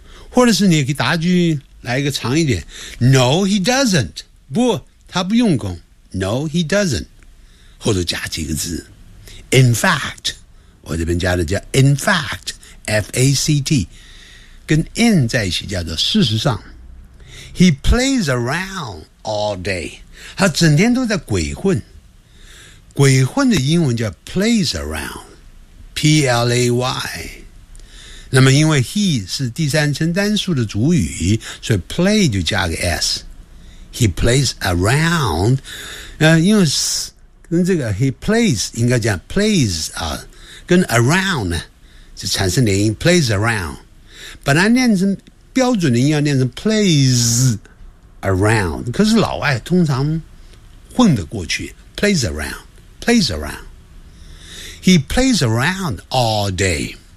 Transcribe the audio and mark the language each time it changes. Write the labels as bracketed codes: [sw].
[zh] 或者是你给答句来一个长一点 [en] No he doesn't， [zh] 不，他不用功。 [en] No he doesn't， [zh] 或者加几个字 In fact， 我这边加的叫 In fact， F-A-C-T， 跟 in 在一起叫做事实上。 [en] He plays around all day， [zh] 他整天都在鬼混。鬼混的英文叫 plays around， P-L-A-Y。那么因为 he 是第三称单数的主语，所以 play 就加个 s， he plays around， 因为跟这个 he plays 应该讲 plays 啊，跟 around 呢就产生连音 plays around， 本来念成标准的音要念成 plays around， 可是老外通常混得过去 plays around， [en] he plays around all day。